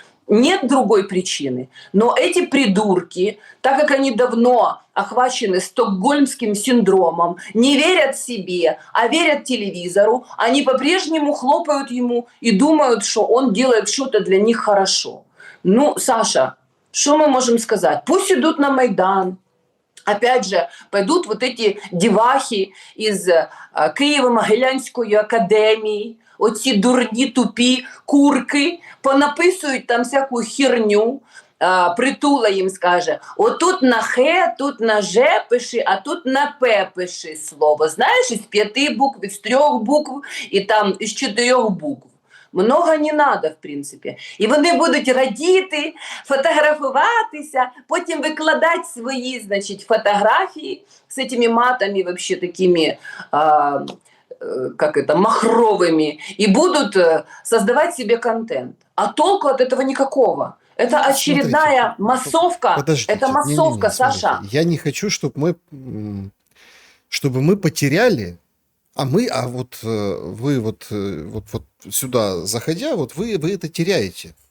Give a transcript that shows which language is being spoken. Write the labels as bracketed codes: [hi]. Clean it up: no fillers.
[ru] Нет другой причины. Но эти придурки, так как они давно охвачены стокгольмским синдромом, не верят себе, а верят телевизору, они по-прежнему хлопают ему и думают, что он делает что-то для них хорошо. Ну, Саша, что мы можем сказать? Пусть идут на Майдан. Опять же, пойдут вот эти девахи из [uk] Києво-Могилянської академії, оці дурні тупі курки, понаписують там всяку херню, Притула їм скаже, отут на Х, тут на Ж пиши, а тут на П пиши слово. Знаєш, із 5 букв, із 3 букв і там із 4 букв. [ru] Много не надо, [uk] в принципі. І вони будуть радіти, фотографуватися, потім викладати свої, значить, фотографії з цими матами, [ru] вообще такими, как это, махровыми, и будут создавать себе контент. А толку от этого никакого. Это очередная массовка. Подождите, Это массовка, не-не-не, Саша. смотрите. Я не хочу, чтобы мы потеряли, а вот вы вот сюда заходя, вот вы это теряете.